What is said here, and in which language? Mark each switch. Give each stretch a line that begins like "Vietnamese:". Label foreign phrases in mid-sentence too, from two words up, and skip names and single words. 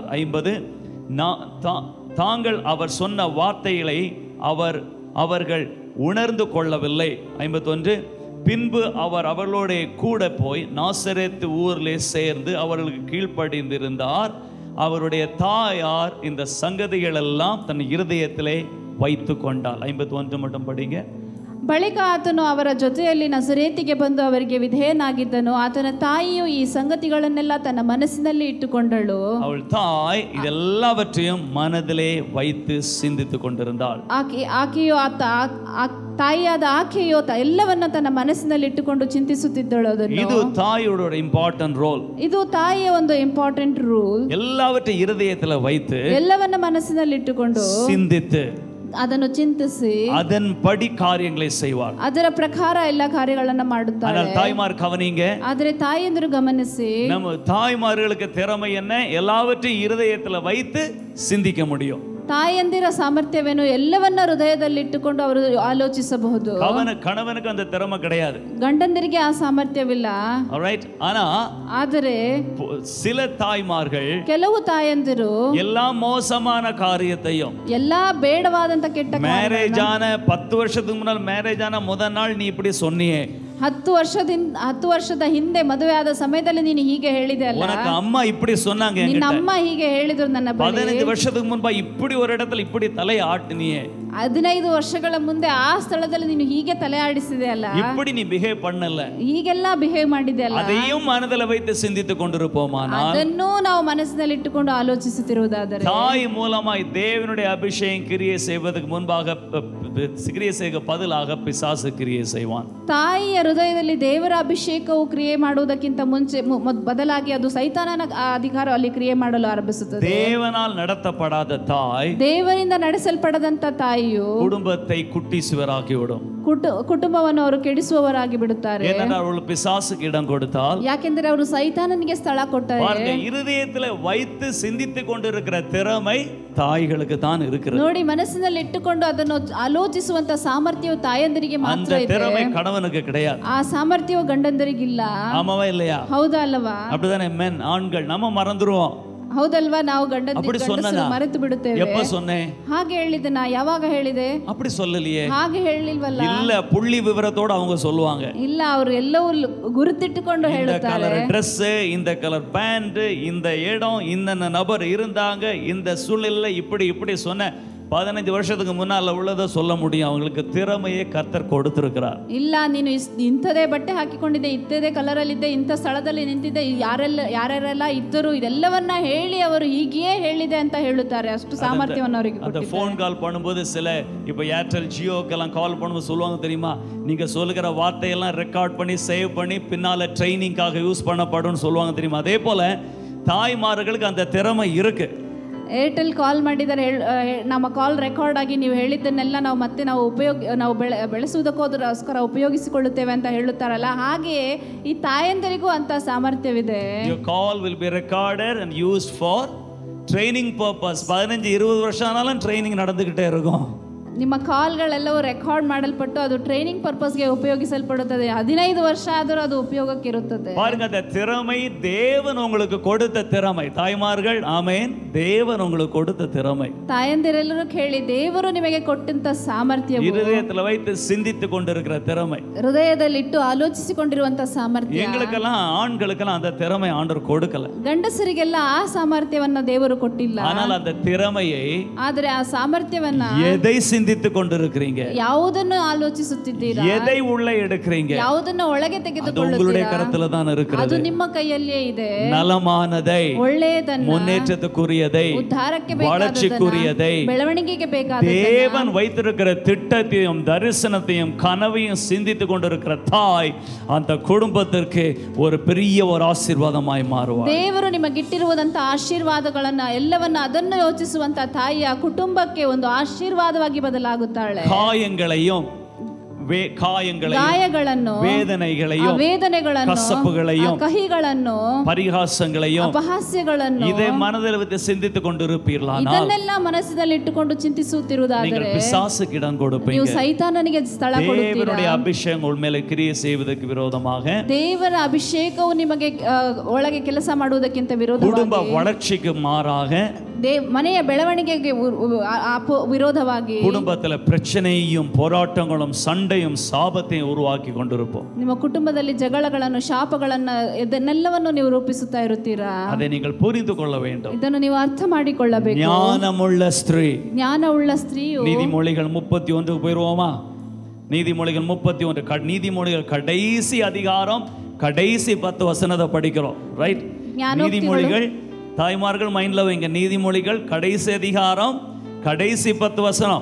Tamil: 50 தாங்கள் அவர் சொன்ன வார்த்தைகளை அவர்கள் உணர்ந்து கொள்ளவில்லை. 51 பின்பு அவர் அவர்களோட கூட போய் நாசரேத்து ஊரிலே சேர்ந்து அவர்களுக்கு கீழ்ப்படிந்திருந்தார். அவருடைய தாயார் இந்த சங்கதிகள் எல்லாம் தன் இருதயத்திலே வைத்து கொண்டாள். 51 மட்டும் படிங்க.
Kannada: ಬಳಿಕ ಆತನು ಅವರ ಜೊತೆಯಲ್ಲಿ ನಜರೇತಿಗೆ ಬಂದು ಅವರಿಗೆ ವಿಧೇಯನಾಗಿದ್ದನು. ಆತನ ತಾಯಿಯು ಈ ಸಂಗತಿಗಳನ್ನೆಲ್ಲ ತನ್ನ ಮನಸ್ಸಿನಲ್ಲಿ ಇಟ್ಟುಕೊಂಡಳು. ಅವಳ ತಾಯಿ
Tamil: ಇದೆಲ್ಲವற்றையும் மனதிலே வைத்து சிந்தித்துக் கொண்டிருந்தாள்.
Kannada: ಆಕೆಯು ತಾಯಿಯಾದ ಆಕೆಯು ಎಲ್ಲವನ್ನ ತನ್ನ ಮನಸ್ಸಿನಲ್ಲಿ ಇಟ್ಟುಕೊಂಡು ಚಿಂತಿಸುತ್ತಿದ್ದಳು. ಇದು ತಾಯಿயோட
English: important role.
Kannada: ಇದು ತಾಯಿಯ ಒಂದು
English: important rule.
Tamil: ಎಲ್ಲವற்றையும் இருதயத்தில் வைத்து
Kannada: ಎಲ್ಲವನ್ನ ಮನಸ್ಸಿನಲ್ಲಿ ಇಟ್ಟುಕೊಂಡು
Tamil: சிந்தித்து
Kannada: ಅದನ್ನು ಚಿಂತಿಸಿ
Tamil: அதன்படி காரியங்களை செய்வார்.
Kannada: ಅದರ ಪ್ರಕಾರ ಎಲ್ಲ ಕಾರ್ಯಗಳನ್ನು ಮಾಡುತ್ತಾರೆ.
Tamil: ஆனால் தாய்மார் கவனிங்க,
Kannada: ಆದರೆ ತಾಯಿಯಂದರು ಗಮನಿಸಿ,
Tamil: நம்ம தாய்மார்களுக்கு திறமை என்ன? எல்லாவற்றையும் இருதயத்தில் வைத்து சிந்திக்க முடியும்.
Kannada: ತಾಯಂದಿರ ಸಾಮರ್ಥ್ಯವೇನು? ಎಲ್ಲವನ್ನ ಹೃದಯದಲ್ಲಿಟ್ಟುಕೊಂಡು ಅವರು ಆಲೋಚಿಸಬಹುದು.
Tamil: கணவனுக்கு அந்த திறமை கிடையாது,
Kannada: ಗಂಡಂದಿರಿಗೆ ಆ ಸಾಮರ್ಥ್ಯವಿಲ್ಲ.
Tamil: ಆದರೆ சில தாய்மார்கள்,
Kannada: ಕೆಲವು ತಾಯಂದಿರು
Tamil: எல்லா மோசமான காரியத்தையும்,
Kannada: ಎಲ್ಲಾ ಬೇಡವಾದಂತ ಕೆಟ್ಟ
Tamil: மேரேஜ் ஆன 10 வருஷத்துக்கு முன்னால் மேரேஜ் ஆன முதல் நாள் நீ இப்படி சொன்னியே,
Kannada: 10 ವರ್ಷದ ಹಿಂದೆ ಮದುವೆ ಆದ ಸಮಯದಲ್ಲಿ ನೀನು ಹೀಗೆ ಹೇಳಿದೆ ಅಲ್ಲ,
Tamil: உனக்கு அம்மா இப்படி சொன்னாங்க,
Kannada: ನಿನ್ನ ಅಮ್ಮ ಹೀಗೆ ಹೇಳಿದ್ರು ನನ್ನ ಬಳಿ,
Tamil: 15 வருஷத்துக்கு முன்பா இப்படி ஒரு இடத்துல இப்படி தலை ஆட்டினியே,
Kannada: 15 ವರ್ಷಗಳ ಮುಂದೆ ಆ ಸ್ಥಳದಲ್ಲಿ ನೀನು ಹೀಗೆ ತಲೆ ಆಡಿಸಿದೆ ಅಲ್ಲ,
Tamil: இப்படி நீ பிஹேவ் பண்ணல,
Kannada: ಹೀಗೆಲ್ಲ ಬಿಹೇವ್ ಮಾಡಿದೆ ಅಲ್ಲ,
Tamil: அதையும் மனதில் வைத்து சிந்தித்துக் கொண்டிருப்போமானால்,
Kannada: ಅದನ್ನು ನಾವು ಮನಸ್ಸಿನಲ್ಲಿ ಇಟ್ಟುಕೊಂಡು ಆಲೋಚಿಸುತ್ತಿರುವುದಾದರೆ,
Tamil: தாய் மூலமாய் தேவனுடைய அபிஷேகம் கிரியை செய்வதற்கு முன்பாக கிரியை செய்ய பதிலாக பிசாசு கிரியை செய்வான்.
Kannada: ತಾಯಿಯ ಹೃದಯದಲ್ಲಿ ದೇವರ ಅಭಿಷೇಕವು ಕ್ರಿಯೆ ಮಾಡುವುದಕ್ಕಿಂತ ಮುಂಚೆ ಬದಲಾಗಿ ಅದು ಸೈತಾನನ ಅಧಿಕಾರ ಅಲ್ಲಿ ಕ್ರಿಯೆ ಮಾಡಲು ಆರಂಭಿಸುತ್ತದೆ.
Tamil: தேவனால் நடத்தப்படாத தாய்,
Kannada: ದೇವರಿಂದ ನಡೆಸಲ್ಪಡದಂತ ತಾಯಿಯು
Tamil: குடும்பத்தை குட்டிசுவராகிவிடும்,
Kannada: ಕುಟುಂಬವನ್ನು ಅವರು ಕೆಡಿಸುವವರಾಗಿ ಬಿಡುತ್ತಾರೆ.
Tamil: ஏனென்றால் அவர்கள் பிசாசுக்கு இடம் கொடுத்தால்,
Kannada: ಯಾಕೆಂದರೆ ಅವರು ಸೈತಾನನಿಗೆ ಸ್ಥಳ ಕೊಟ್ಟರೆ,
Tamil: இருதயத்தில் வைத்து சிந்தித்துக் கொண்டிருக்கிற திறமை தாய்களுக்கு தான் இருக்கிறது.
Kannada: ನೋಡಿ, ಮನಸ್ಸಿನಲ್ಲಿ ಇಟ್ಟುಕೊಂಡು ಅದನ್ನು ಆಲೋಚಿಸುವಂತ ಸಾಮರ್ಥ್ಯವು ತಾಯಂದಿರಿಗೆ ಮಾತ್ರ ಇದೆ,
Tamil: திறமை கணவனுக்கு கிடையாது.
Kannada: ಆ ಸಾಮರ್ಥ್ಯವು ಗಂಡಂದರಿಗಿಲ್ಲ.
Tamil: ஆமாவா இல்லையா?
Kannada: ಹೌದಾ ಅಲ್ಲವಾ?
Tamil: அப்படிதானே மென், ஆண்கள் நம்ம மறந்துருவோம்.
Kannada: ಹೌದಲ್ವಾ? ನಾವು
Tamil: அப்படி சொன்னனா?
Kannada: ಮರೆತು ಬಿಡುತ್ತೇವೆ.
Tamil: எப்ப சொன்னேன்?
Kannada: ಹಾಗೆ ಹೇಳಿದೆ ನಾ, ಯಾವಾಗ ಹೇಳಿದೆ?
Tamil: அப்படி சொல்லலையே.
Kannada: ಹಾಗೆ ಹೇಳಿಲ್ವಲ್ಲ.
Tamil: இல்ல, புள்ளி விவரத்தோட அவங்க சொல்லுவாங்க.
Kannada: ಇಲ್ಲ, ಅವರು ಎಲ್ಲವೂ ಗುರುತಿಟ್ಟುಕೊಂಡು ಹೇಳುತ್ತಾರೆ.
Tamil: இந்த
English: colour dress,
Tamil: இந்த கலர் பேண்ட், இந்த இடம், இந்த நபர் இருந்தாங்க, இந்த சூழ்நிலை இப்படி சொன்ன 15 வருஷத்துக்கு முன்னால உள்ளதை சொல்ல முடியும். அவங்களுக்கு திறமையை கர்த்தர் கொடுத்திருக்கிறார்.
Kannada: ಇಲ್ಲ, ನೀನು ಇಂಥದೇ ಬಟ್ಟೆ ಹಾಕಿಕೊಂಡಿದ್ದೆ, ಇಂಥದೇ ಕಲರ್ ಅಲ್ಲಿ ಇದ್ದೆ, ಇಂಥ ಸ್ಥಳದಲ್ಲಿ ನಿಂತಿದ್ದೆ, ಯಾರೆಲ್ಲ ಇದ್ದರು, ಇದೆಲ್ಲವನ್ನ ಹೇಳಿ ಅವರು ಹೀಗೆಯೇ ಹೇಳಿದೆ ಅಂತ ಹೇಳುತ್ತಾರೆ. ಅಷ್ಟು ಸಾಮರ್ಥ್ಯವನ್ನು ಅವರಿಗೆ
Tamil: அந்த
English: phone call
Tamil: பண்ணும்போது சில இப்போ ஏர்டெல் ஜியோக்கெல்லாம் கால் பண்ணும்போது சொல்லுவாங்க தெரியுமா, நீங்க சொல்லுகிற வார்த்தையெல்லாம் ரெக்கார்ட் பண்ணி சேவ் பண்ணி பின்னால ட்ரைனிங்காக யூஸ் பண்ணப்படும்னு சொல்லுவாங்க தெரியுமா. அதே போல தாய்மார்களுக்கு அந்த திறமை இருக்கு.
Kannada: ಏರ್ಟೆಲ್ ಕಾಲ್ ಮಾಡಿದರೆ ನಮ್ಮ
English: call record
Kannada: ಆಗಿ ನೀವು ಹೇಳಿದ್ದನ್ನೆಲ್ಲ ನಾವು ಬೆಳೆಸುವುದಕ್ಕೋಸ್ಕರ ಉಪಯೋಗಿಸಿಕೊಳ್ಳುತ್ತೇವೆ ಅಂತ ಹೇಳುತ್ತಾರಲ್ಲ, ಹಾಗೆಯೇ ಈ ತಾಯಂದಿರಿಗೂ ಅಂತ ಸಾಮರ್ಥ್ಯವಿದೆ.
English: Your call will be recorded and used for training purpose.
Tamil: 15-20 வருஷம் ஆனாலும் ட்ரைனிங் நடந்துகிட்டே இருக்கும்.
Kannada: ನಿಮ್ಮ ಕಾಲ್ಗಳೆಲ್ಲವೂ ರೆಕಾರ್ಡ್ ಮಾಡಲ್ಪಟ್ಟು ಅದು
English: training purpose
Kannada: ಉಪಯೋಗಿಸಲ್ಪಡುತ್ತದೆ. 15 ವರ್ಷ ಆದರೂ ಅದು ಉಪಯೋಗಕ್ಕಿರುತ್ತದೆ.
Tamil: பாருங்க, அந்த திறமை தேவன் உங்களுக்கு கொடுத்த திறமை. தாய்மார்கள், ஆமென், தேவன் உங்களுக்கு கொடுத்த திறமை.
Kannada: ತಾಯಂದಿರೆಲ್ಲರೂ ಕೇಳಿ, ದೇವರು ನಿಮಗೆ ಕೊಟ್ಟಂತ ಸಾಮರ್ಥ್ಯ,
Tamil: இதயத்துல வைத்து சிந்தித்து கொண்டிருக்கிற திறமை,
Kannada: ಹೃದಯದಲ್ಲಿಟ್ಟು ಆಲೋಚಿಸಿಕೊಂಡಿರುವಂತ ಸಾಮರ್ಥ್ಯ.
Tamil: எங்களுக்கெல்லாம் ஆண்களுக்கெல்லாம் அந்த திறமை ஆண்டவர் கொடுக்கல.
Kannada: ಗಂಡಸರಿಗೆಲ್ಲ ಆ ಸಾಮರ್ಥ್ಯವನ್ನ ದೇವರು ಕೊಟ್ಟಿಲ್ಲ.
Tamil: ஆனால் அந்த திறமையை,
Kannada: ಆದರೆ ಆ ಸಾಮರ್ಥ್ಯವನ್ನ
Tamil: எதை சிந்தித்து கொண்டிருக்கிறீங்க,
Kannada: ಯಾವುದನ್ನು ಆಲೋಚಿಸುತ್ತಿದ್ದೀರಾ,
Tamil: எதை உள்ள எடுக்கிறீங்க,
Kannada: ಯಾವುದನ್ನು ಒಳಗೆ ತೆಗೆದುಕೊಳ್ಳುತ್ತೀರಾ,
Tamil: உங்களுடைய கரத்துல தான் இருக்கிறது.
Kannada: ಅದು ನಿಮ್ಮ ಕೈಯಲ್ಲಿಯೇ ಇದೆ.
Tamil: நலமானதை,
Kannada: ಒಳ್ಳೆಯದನ್ನು,
Tamil: முன்னேற்றத்துக்குரியதை,
Kannada: ಉದ್ಧಾರಕ್ಕೆ
Tamil: வளர்ச்சிக்குரியதை,
Kannada: ಬೆಳವಣಿಗೆಗೆ ಬೇಕಾದ
Tamil: தேவன் வைத்திருக்கிற திட்டத்தையும் தரிசனத்தையும் கனவையும் சிந்தித்து கொண்டிருக்கிற தாய் அந்த குடும்பத்திற்கு ஒரு பெரிய ஒரு ஆசீர்வாதமாய் மாறுவார்.
Kannada: ದೇವರು ನಿಮಗಿಟ್ಟಿರುವುದಂತ ಆಶೀರ್ವಾದಗಳನ್ನ ಎಲ್ಲವನ್ನ ಅದನ್ನು ಯೋಚಿಸುವಂತ ತಾಯಿಯ ಕುಟುಂಬಕ್ಕೆ ಒಂದು ಆಶೀರ್ವಾದವಾಗಿ ಬದಲಾಗುತ್ತಾಳೆ.
Tamil: காயங்களையும்
Kannada: ಗಾಯಗಳನ್ನು, ವೇದನೆಗಳನ್ನು,
Tamil: கசப்புகளையும்,
Kannada: ಕಹಿಗಳನ್ನು,
Tamil: பரிகாசங்களையும்,
Kannada: ಅಪಹಾಸ್ಯಗಳನ್ನು
Tamil: இதை மனதில் வைத்து சிந்தித்துக் கொண்டிருப்பீர்களானால்,
Kannada: ಇದನ್ನೆಲ್ಲ ಮನಸ್ಸಿನಲ್ಲಿ ಇಟ್ಟುಕೊಂಡು ಚಿಂತಿಸುತ್ತಿರುವುದಾದರೆ
Tamil: பிசாசுக்கு இடம் கொடுப்பீங்க.
Kannada: ನೀವು ಸೈತಾನನಿಗೆ ಸ್ಥಳ ಕೊಡುತ್ತೀರಾ.
Tamil: தேவனுடைய அபிஷேகம் உன் மேலே கிரியை செய்வதற்கு விரோதமாக,
Kannada: ದೇವರ ಅಭಿಷೇಕವು ನಿಮಗೆ ಒಳಗೆ ಕೆಲಸ ಮಾಡುವುದಕ್ಕಿಂತ ವಿರೋಧವಾಗಿ,
Tamil: குடும்ப வளர்ச்சிக்கு மாறாக,
Kannada: ಮನೆಯ ಬೆಳವಣಿಗೆಗೆ ವಿರೋಧವಾಗಿ,
Tamil: குடும்பத்துல பிரச்சனையும் போராட்டங்களும் சண்டையும் சாபத்தையும் உருவாக்கி கொண்டிருப்போம்.
Kannada: ನಿಮ್ಮ ಕುಟುಂಬದಲ್ಲಿ ಜಗಳಗಳನ್ನು, ಶಾಪಗಳನ್ನು, ಇದನ್ನೆಲ್ಲವನ್ನು ನೀವು ರೂಪಿಸುತ್ತಾ ಇರುತ್ತೀರಾ.
Tamil: அதை நீங்கள் புரிந்து கொள்ள வேண்டும்.
Kannada: ಇದನ್ನು ನೀವು ಅರ್ಥ ಮಾಡಿಕೊಳ್ಳಬೇಕು.
Tamil: ஞானமுள்ள ஸ்திரீ,
Kannada: ಜ್ಞಾನವುಳ್ಳ ಸ್ತ್ರೀಯು.
Tamil: நீதிமொழிகள் 31 போயிருவோமா? நீதிமொழிகள் 31, நீதிமொழிகள் கடைசி அதிகாரம், கடைசி 10 வசனத்தை படிக்கிறோம். ரைட்? நீதிமொழிகள், தாய்மார்கள் மைண்ட்ல வைங்க, நீதிமொழிகள் கடைசி அதிகாரம், கடைசி 10 வசனம்.